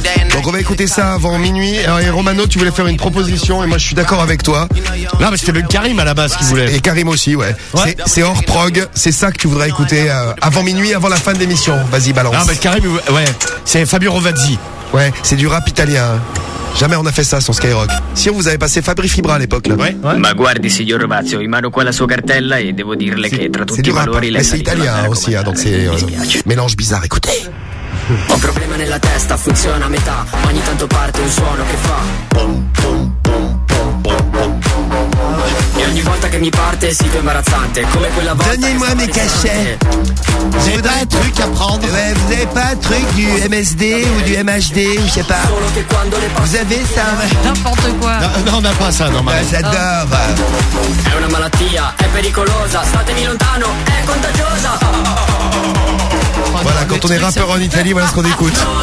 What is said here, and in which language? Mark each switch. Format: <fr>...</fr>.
<fr>Donc on va écouter ça avant minuit. Et Romano, tu voulais faire une proposition et moi je suis d'accord avec toi. Non mais c'était même Karim à la base qui voulait. Et Karim aussi, ouais. C'est hors prog, c'est ça que tu voudrais écouter avant minuit, avant la fin de l'émission. Vas-y, balance. Non mais Karim, ouais, c'est Fabio Rovazzi. Ouais, c'est du rap italien. Jamais on a fait ça sur Skyrock. Si on vous avait passé Fabri Fibra à l'époque là. Ouais.</fr> <it>Ma guardi signor Rovazzi, in mano qua la sua cartella e devo dirle che tra tutti i valori lei.</it> <fr>C'est italien aussi, donc c'est mélange bizarre, écoutez.</fr> <it>Ho un problema nella testa, funziona a metà. Ogni tanto parte un suono che fa e ogni volta che mi parte si fa imbarazzante. Come quella volta</it> <fr>donnez-moi mes cachets. J'ai un truc à prendre. Vous avez pas un truc du MSD ou du MHD ou je sais pas. Vous avez ça? N'importe quoi. Non, on n'a pas ça normalement. J'adore.</fr> <it>È una malattia, è pericolosa, statemi lontano, è contagiosa.</it> <fr>Voilà, quand on est rappeur en Italie, voilà ce qu'on écoute.</fr>